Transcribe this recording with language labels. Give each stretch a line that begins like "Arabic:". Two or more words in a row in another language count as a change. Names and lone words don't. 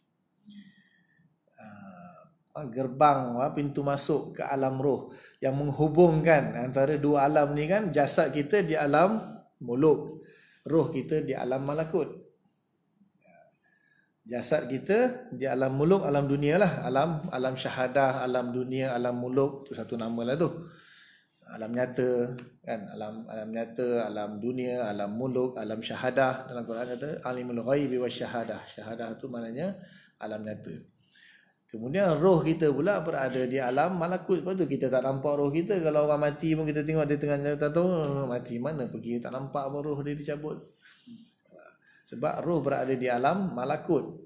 Malay: Gerbang, pintu masuk ke alam roh yang menghubungkan antara dua alam ni kan. Jasad kita di alam muluk, roh kita di alam malakut. Jasad kita di alam muluk, alam dunia lah. Alam syahadah, alam dunia, alam muluk. Tu satu nama lah tu. Alam nyata kan, alam nyata, alam dunia, alam muluk, alam syahadah. Dalam Quran kata
Arabic: alimul ghaibi wasyahadah.
Malay: Syahadah tu maknanya alam nyata. Kemudian roh kita pula berada di alam malakut. Lepas tu kita tak nampak roh kita. Kalau orang mati pun kita tengok dia tengah tak tahu mati mana pergi, tak nampak pun roh dia dicabut. Sebab roh berada di alam malakut.